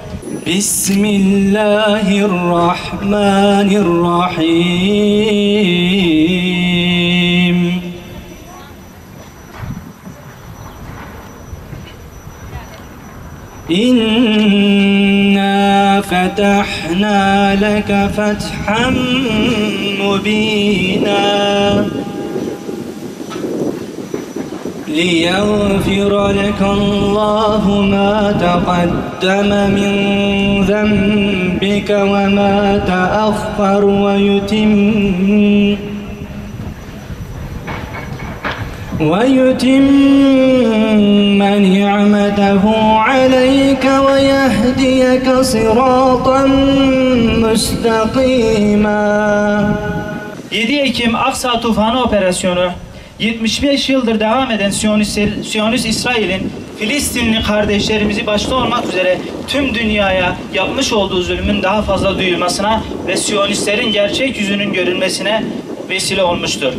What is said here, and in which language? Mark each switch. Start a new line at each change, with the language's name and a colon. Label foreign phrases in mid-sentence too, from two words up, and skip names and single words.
Arabic: Bismillahirrahmanirrahim. إنا فتحنا لك فتحا مبينا ليغفر لك الله ما تقدم من ذنبك وما تأخر ويتم نعمته عليك ويهديك صراطا مستقيما.
Turkish: 7 Ekim Aksa Tufanı Operasyonu 75 yıldır devam eden Siyonist İsrail'in Filistinli kardeşlerimizi başta olmak üzere tüm dünyaya yapmış olduğu zulmün daha fazla duyulmasına ve Siyonistlerin gerçek yüzünün görülmesine vesile olmuştur.